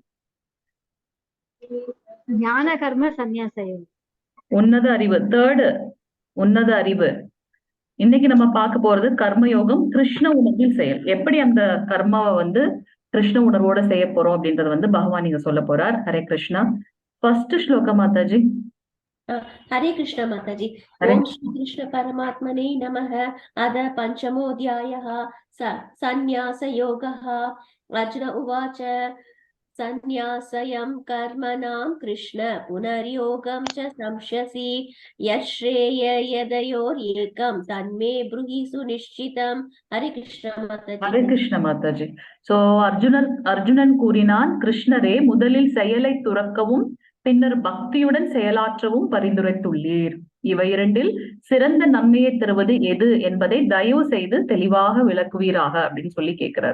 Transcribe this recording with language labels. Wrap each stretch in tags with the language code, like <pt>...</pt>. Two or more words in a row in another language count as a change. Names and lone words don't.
<ta>ஞான கர்ம சந்நியாச யோகம். உன்னத அறிவு. தேர்டு உன்னத அறிவு. இன்னைக்கு நம்ம பார்க்க போறது கர்மயோகம் கிருஷ்ண உணர்வில் செயல். எப்படி அந்த கர்மாவை வந்து கிருஷ்ண உணர்வோட செய்ய போறோம் அப்படின்றத வந்து பகவான் இங்க சொல்ல போறார். ஹரே கிருஷ்ணா. ஃபர்ஸ்ட் ஸ்லோகம் மாதாஜி.</ta> <hi>हरे कृष्ण माताजी। हरे</hi> <sa>ओम श्री कृष्ण परमात्मने नमः। अथ पंचमोऽध्यायः संन्यास योगः। अर्जुन उवाच संन्यासयं कर्मणां कृष्ण पुनर्योगं च संशसि यश्रेययदयोरेकं तन्मे ब्रूहि सुनिश्चितं।</sa> <hi>हरे कृष्ण माताजी।</hi> <ta>ஹரே கிருஷ்ண மாதாஜி. சோ அர்ஜுனன் கூறினான், கிருஷ்ணரே, முதலில் செயலை துறக்கவும் பின்னர் பக்தியுடன் செயலாற்றவும் பரிந்துரைத்துள்ளீர். இவை இரண்டில் சிறந்த நன்மையை தருவது எது என்பதை தயவு செய்து தெளிவாக விளக்குவீராக அப்படின்னு சொல்லி கேட்கிறார்.</ta>